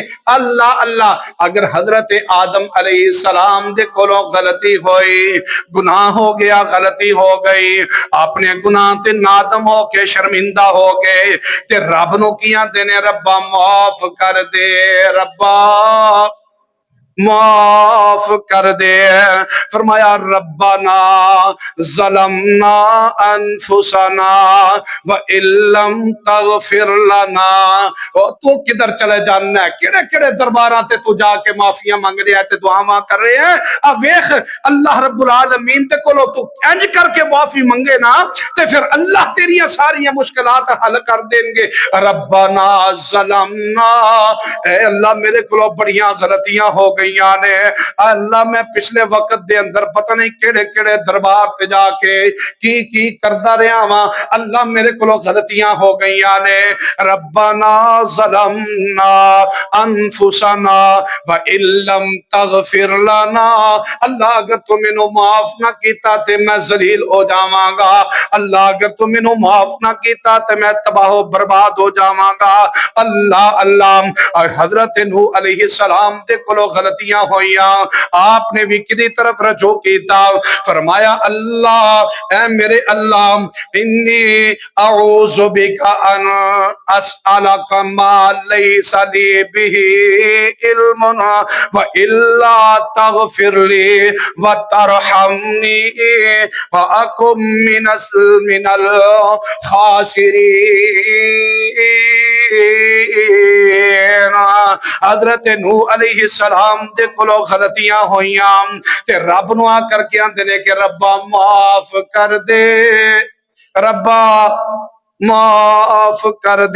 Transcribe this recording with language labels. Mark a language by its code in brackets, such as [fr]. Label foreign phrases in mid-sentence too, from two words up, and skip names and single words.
[pa] اللہ اللہ اگر حضرت آدم علیہ السلام دے کولوں غلطی ہوئی، گناہ ہو گیا، غلطی ہو گئی، اپنے گناہ تے نادم ہو کے شرمندہ ہو گئے، تے رب نوں کیہ دینے، ربا معاف کر دے، ربا معاف کر دے. [ar] فرمایا ربنا ظلمنا أنفسنا وإن لم تغفر لنا. [pa] اور تو کدھر چلے جانا ہے? کیہڑے کیہڑے درباراں تے تو جا کے معافیاں مانگ رہا ہے تے دعاواں کر رہے ہیں? اب ویکھ اللہ رب العالمین تے کولو تو انج کر کے معافی منگے نا، تے فیر اللہ تیریاں ساریاں مشکلات حل کر دیں گے. [ar] ربنا ظلمنا, [pa] اے اللہ میرے کولو بڑیاں غلطیاں ہو گئی نے. اللہ میں پچھلے وقت دے اندر پتہ نہیں کیہڑے کیہڑے دربار پے جا کے کی کردا رہا وا. اللہ میرے کو غلطیاں ہو گئی نے. [ar] ربنا ظلمنا أنفسنا وإن لم تغفر لنا. [pa] اللہ اگر تو مینوں معاف نہ کیتا تے میں ذلیل ہو جاواں گا. اللہ اگر تو مینوں معاف نہ کیتا تے میں تباہ برباد ہو جاواں گا. اللہ اللہ حضرت نوح علیہ السلام دے کولو غلطیاں ہوئیاں، آپنے بھی کیدی طرف رجوع کیتا. فرمایا اللہ اے میرے اللہ [ar] إني أعوذ بك أن أسألك ما ليس لي به علم وإلا تغفر لي وترحمني وأكن من الخاسرين. [pa] حضرت نوح علیہ السلام دے کولوں غلطیاں ہوئیاں تے رب نوں آ کر کے آندے نے کہ ربا معاف کر دے، ربا معاف کر دے.